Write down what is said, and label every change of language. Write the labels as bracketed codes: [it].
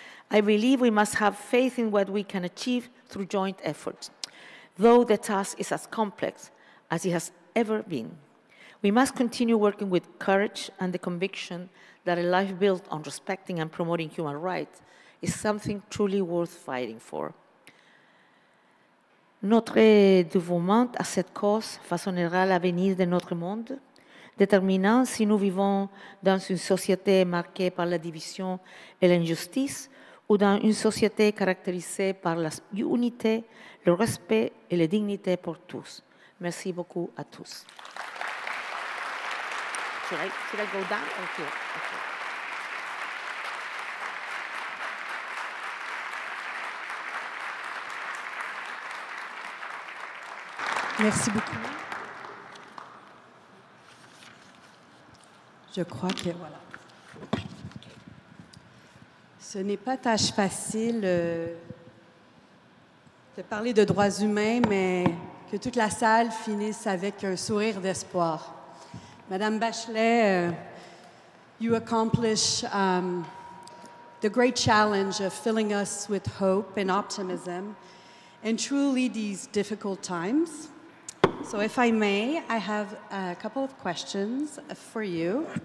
[en] I believe we must have faith in what we can achieve through joint efforts, though the task is as complex as it has ever been. We must continue working with courage and the conviction that a life built on respecting and promoting human rights is something truly worth fighting for. [fr] Notre dévouement à cette cause façonnera l'avenir de notre monde, déterminant si nous vivons dans une société marquée par la division et l'injustice ou dans une société caractérisée par l'unité, le respect et la dignité pour tous. Merci beaucoup à tous. [en] Should I go down or here? Okay. [fr] Merci beaucoup. Je crois que voilà. Ce n'est pas tâche facile de parler de droits humains, mais que toute la salle finisse avec un sourire d'espoir. [en] Madame Bachelet, you accomplish the great challenge of filling us with hope and optimism in truly these difficult times. So if I may, I have a couple of questions for you.